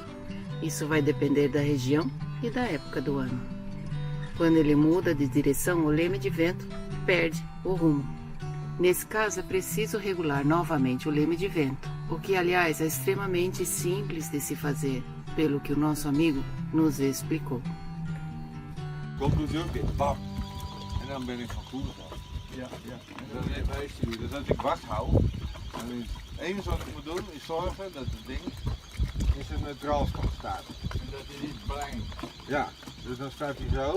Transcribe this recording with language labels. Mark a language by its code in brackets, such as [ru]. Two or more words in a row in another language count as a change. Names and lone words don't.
[pt] Isso vai depender da região e da época do ano. Quando ele muda de direção, o leme de vento perde o rumo. Nesse caso, é preciso regular novamente o leme de vento, o que, aliás, é extremamente simples de se fazer, pelo que o nosso amigo nos explicou. [nl] Conclusie ook dit, bam. En dan ben ik van koers af. Ja, ja. En dan even sturen. Dus als ik vasthoud, dan is het enige wat ik moet doen is zorgen dat het ding in zijn neutraalstand staat. En dat is niet klein. Ja, dus dan staat hij zo.